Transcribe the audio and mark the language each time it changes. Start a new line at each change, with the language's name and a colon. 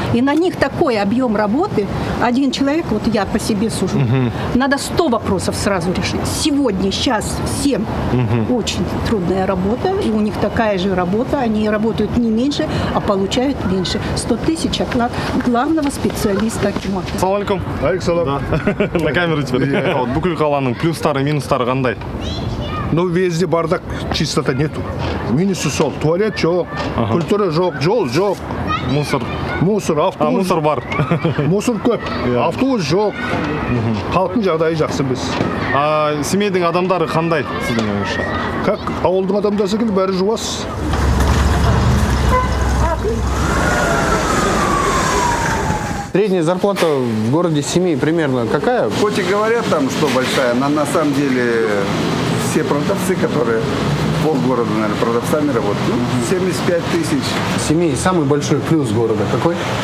Russian: И на них такой объем работы. Один человек, вот я по себе сужу, надо 100 вопросов сразу решить. Сегодня, сейчас, всем. Очень трудная работа, и у них такая же работа, они работают не меньше, а получают меньше. 100 тысяч оклад главного специалиста акимата.
Kazakh: Ассалам алейкум. Алейкум.
Russian: На камеру теперь.
Kazakh: Вот бүкіл қаланың плюстары, минустары қандай?
Russian: Ну, везде бардак, чистота нету.
Kazakh: Минусы сол, туалет жоқ, культура жоқ, жол жоқ.
Russian: Мусор, автобус.
Kazakh: Мусор бар. Мусор көп, автобус жоқ. Халықтың жағдайы жақсы біз. Семейдің адамдары қандай сіздің ойыңызша? Как ауылдың адамдары секілді бәрі жуас.
Russian: Средняя зарплата в городе Семей примерно какая? Хоть и говорят там, что большая, но на самом деле все продавцы, которые полгорода, наверное, продавцами работают, 75 тысяч. Семей самый большой плюс города какой?